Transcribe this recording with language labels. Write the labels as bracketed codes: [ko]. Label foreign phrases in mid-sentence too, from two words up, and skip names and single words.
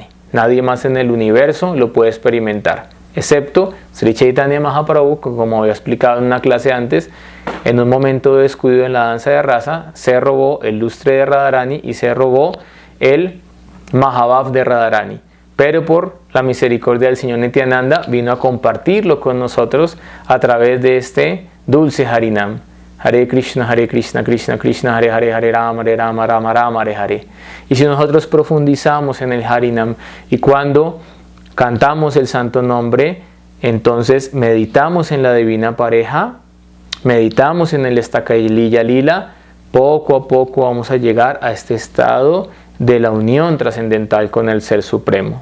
[es] Nadie más en el universo lo puede experimentar, excepto Sri Chaitanya Mahaprabhu, que como había explicado en una clase antes, en un momento de descuido en la danza de rasa, se robó el lustre de Radharani y se robó el Mahabhav de Radharani. Pero por la misericordia del Señor Nityananda vino a compartirlo con nosotros a través de este dulce Harinam. Hare Krishna, Krishna Krishna, Hare Hare, Hare Rama, Rama Rama, Hare Hare. Y si nosotros profundizamos en el Harinam y cuando cantamos el santo nombre, entonces meditamos en la divina pareja, meditamos en el Stakaliya Lila, poco a poco vamos a llegar a este estado de la unión trascendental con el Ser Supremo.